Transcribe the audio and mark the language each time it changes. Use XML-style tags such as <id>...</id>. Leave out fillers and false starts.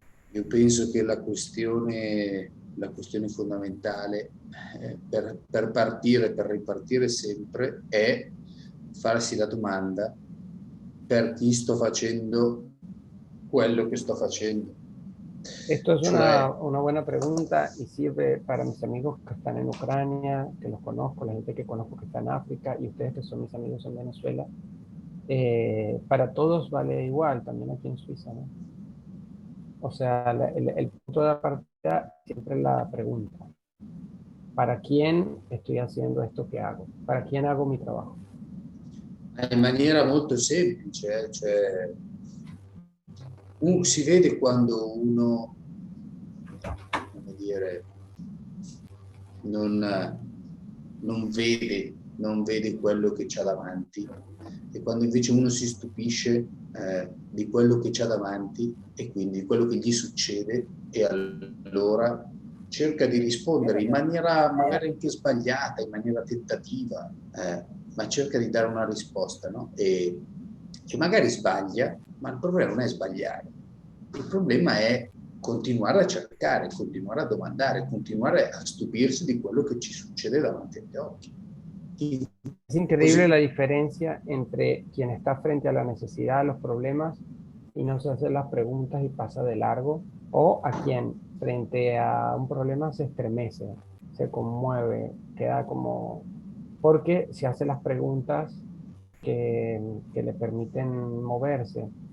<it>io penso che la questione fondamentale per partire, per ripartire sempre, è farsi la domanda: per chi sto facendo quello che sto facendo?</it> <es>Esto es una buena pregunta y sirve para mis amigos que están en Ucrania, que los conozco, la gente que conozco que está en África y ustedes que son mis amigos en Venezuela. Para todos vale igual, también aquí en Suiza, ¿no? O sea, el punto de partida siempre es la pregunta: ¿para quién estoy haciendo esto que hago? ¿Para quién hago mi trabajo?</es> <it>in maniera molto semplice, cioè, si vede quando uno, come dire, non vede quello che c'ha davanti, e quando invece uno si stupisce di quello che c'ha davanti e quindi di quello che gli succede, e allora cerca di rispondere in maniera magari anche sbagliata, in maniera tentativa, ma cerca di dare una risposta, no? E magari sbaglia, ma il problema non è sbagliare, il problema è continuare a cercare, continuare a domandare, continuare a stupirsi di quello che ci succede davanti agli occhi.</it> <es>Es increíble la diferencia entre quien está frente a la necesidad, a los problemas, y no se hace las preguntas y pasa de largo, o a quien frente a un problema se estremece, se conmueve, queda como, porque se hace las preguntas que le permiten moverse.</es>